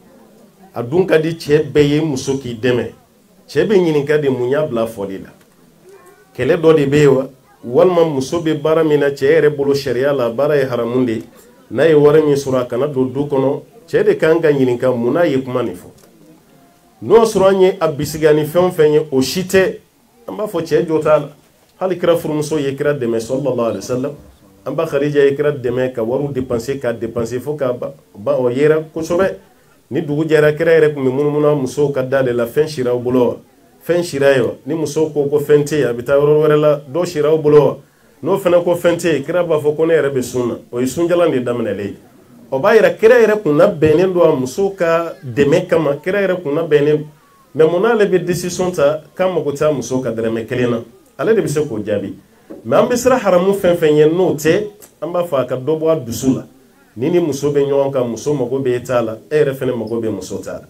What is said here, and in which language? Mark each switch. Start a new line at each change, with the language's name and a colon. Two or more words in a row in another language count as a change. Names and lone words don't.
Bambara: a dun ka di cɛ bɛɛ ye muso k'i dɛmɛ cɛ bɛ ɲininka de mun y'a bila fɔli la kɛlɛ dɔ de bɛ yen wa walima muso bɛ baara min na cɛ yɛrɛ bolo sariya la baara ye haramu de n'a ye wari min sɔrɔ a kana don du kɔnɔ cɛ de kan ka ɲininka mun n'a ye kuma nin fɔ n'o sɔrɔ an ye a bisiga ni fɛn o fɛn ye o si tɛ an b'a fɔ cɛ jɔ t'a la hali kira furumuso ye kira dɛmɛ
Arabic: صلى الله عليه وسلم
Bambara: an ba Khadija ye kira dɛmɛ ka wariw dépenser ka dépenser fo ka ba o yera kosɛbɛ ni dugu jɛra kira yɛrɛ tun bɛ munumunu musow ka da de la fɛn siraw bolo wa fɛn sira ye wa ni musow ko fɛn tɛ yen a bɛ taa yɔrɔ wɛrɛ la dɔ siraw bolo wa n'o fana ko fɛn tɛ yen kira b'a fɔ ko ne yɛrɛ bɛ sun na o ye sunjalan de daminɛlen ye o b'a yira kira yɛrɛ kun labɛnnen don a musow ka dɛmɛ kama kira yɛrɛ kun labɛnnen mais mun n'ale bɛ décision ta k'a mago t'a musow ka dɛrɛmɛ kelen na ale de bɛ se k'o jaabi mais an bɛ siran haramu fɛn fɛn ye n'o tɛ an b'a fɔ a ka dɔ bɔ a dusu la ni muso bɛ ɲɔgɔn kan muso mago bɛ e t'a la e yɛrɛ fana mago bɛ muso t'a la